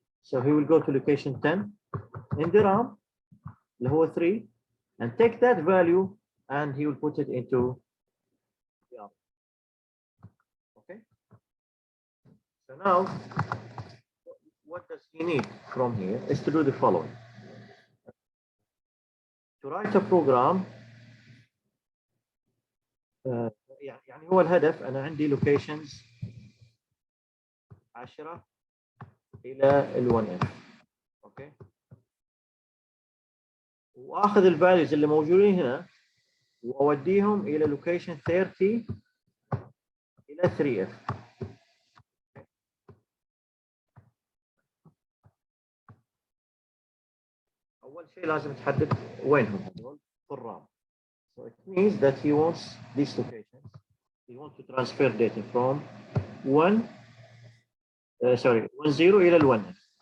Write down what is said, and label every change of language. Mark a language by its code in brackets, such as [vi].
[en] So he will go to location 10 in the RAM [ar] اللي هو 3 [en] and take that value and he will put it into the RAM. Okay. So now what does he need from here is to do the following. To write a program [ar] يعني هو الهدف أنا عندي locations 10 إلى ال 1F. أوكي. وآخذ الفاليوز اللي موجودين هنا وأوديهم إلى location 30 إلى 3F. أول شيء لازم تحدد وينهم هذول في الرام. [en] So it means that he wants these locations. He wants to transfer data from 10 إلى ال 1F.